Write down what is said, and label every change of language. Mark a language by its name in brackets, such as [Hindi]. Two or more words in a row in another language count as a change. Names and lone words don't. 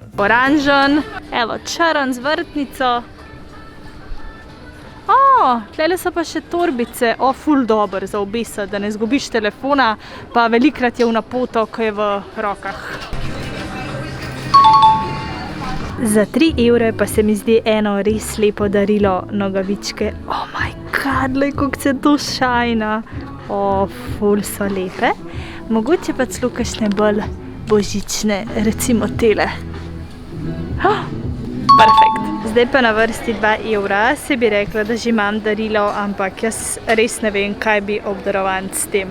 [Slovenian] Oranžen, evo črn z vrtnico. Tlele so pa še torbice, ful dober za obesati, da ne zgubiš telefona, pa velikrat je v napoto, ko je v rokah. Za 3 evre pa se mi zdi eno res lepo darilo nogavičke. [English] Oh my god, [Slovenian] lej, kako se to šajna. Ful so lepe. Mogoče pa celo kakšne bolj božične, recimo tele. Perfekt. Zdaj pa na vrsti 2 evra, se bi rekla, da že imam darilo, ampak jaz res ne vem, kaj bi obdarovan s tem.